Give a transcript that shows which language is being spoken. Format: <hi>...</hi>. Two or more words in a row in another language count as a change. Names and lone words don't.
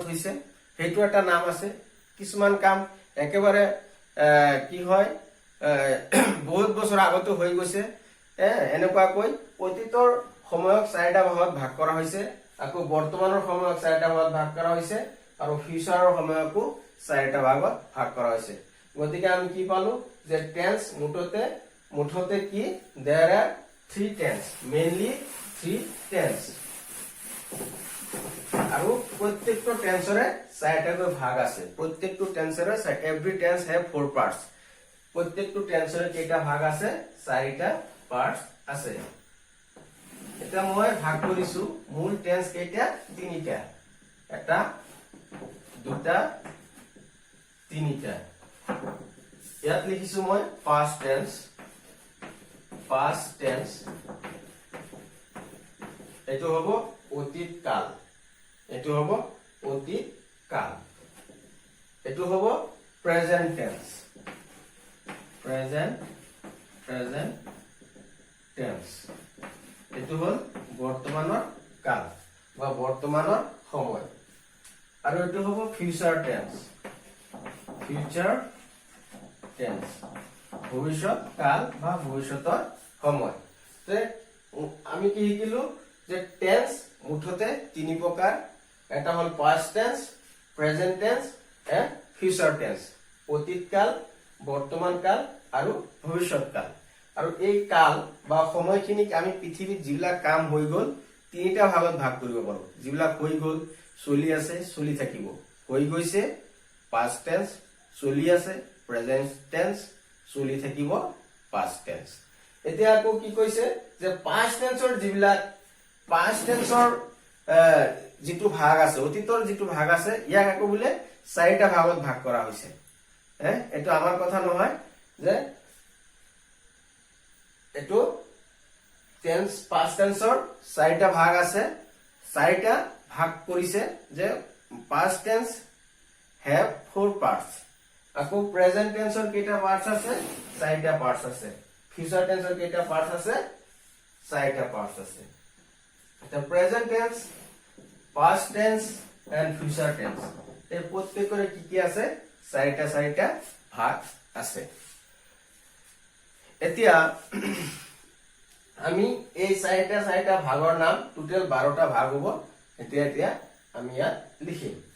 <as>হৈছে হেতু এটা নাম আছে কিছুমান কাম একেবাৰে কি হয় বহুত বছৰ আগতে হৈ গৈছে এনেকুৱাকৈ অতীতৰ সময়ক চাৰিটা ভাগত ভাগ কৰা হৈছে আকৌ বৰ্তমানৰ সময়ক চাৰিটা ভাগত ভাগ কৰা হৈছে আৰু ফিউচাৰৰ সময়কো চাৰিটা ভাগত ভাগ কৰা হৈছে গতিকে আমি কি পালো যে টেন্স মুঠতে কি</as> <en>there are three tense</en> <as>mainly three tense আৰু প্ৰত্যেকটো টেন্সৰে চাৰিটাকৈ ভাগ আছে প্ৰত্যেকটো টেন্সৰে</as> <en>every tense have four parts</en> <as>প্ৰত্যেকটো টেন্সৰে কেইটা ভাগ আছে চাৰিটা পাৰ্টস আছে এটা মই ভাগ কৰিছো মূল টেন্স কেইটা তিনিটা এটা দুটা তিনিটা ইয়াত লিখিছো মই past tense এটো হ'ব অতীত কাল এটো হ'ব অতীত কাল এটো হ'ব</as> <en>present tense</en> <as>এটো হ'ল বৰ্তমানৰ কাল বা বৰ্তমানৰ সময় আৰু এটো হ'ব</as> <en>future tense</en> <as>ভৱিষ্যৎ কাল বা ভৱিষ্যতৰ সময় তে আমি কি শিকিলো যে টেন্স মুঠতে তিনি প্ৰকাৰ এটা হ'ল</as> <en>past tense present tense and future tense</en> <as>অতীত কাল বৰ্তমান কাল আৰু ভৱিষ্যৎ কাল আৰু এই কাল বা সময়খিনিক আমি পৃথিৱীত যিবিলাক কাম হৈ গল তিনিটা ভাগত ভাগ কৰিব পাৰো যিবিলাক হৈ গল চলি আছে চলি থাকিব হৈ গৈছে</as> <en>past tense</en> <as>চলি আছে</as> <en>present tense</en> <as>চলি থাকিব</as> <en>past tense</en> <as>এতিয়া আকৌ কি কৈছে যে</as> <en>past tenseৰ</en> <as>যিবিলাক</as> <en>past tenseৰ</en> <as>যেটো ভাগ আছে অতীতৰ যেটো ভাগ আছে ইয়াক আকৌ বলে চাৰিটা ভাগত ভাগ কৰা হৈছে এটো আমাৰ কথা নহয় যে এটো টেন্স</as> <en>past tenseৰ</en> <as>চাৰিটা ভাগ আছে চাৰিটা ভাগ কৰিছে যে</as> <en>past tense have four</en> <as>parts আকৌ</as> <en>present tenseৰ</en> <as>কেইটা পাৰ্টস আছে চাৰিটা পাৰ্টস আছে</as> <en>future tenseৰ</en> <as>কেইটা পাৰ্টস আছে চাৰিটা পাৰ্টস আছে এটা</as> <en>present tense past tense and future tense</en> <as>এই প্ৰত্যেকৰে কি আছে চাৰিটা ভাগ আছে এতিয়া আমি এই চাৰিটা ভাগৰ নাম টোটাল 12টা ভাগ হ'ব এতিয়া আমি ইয়াত লিখিম</as>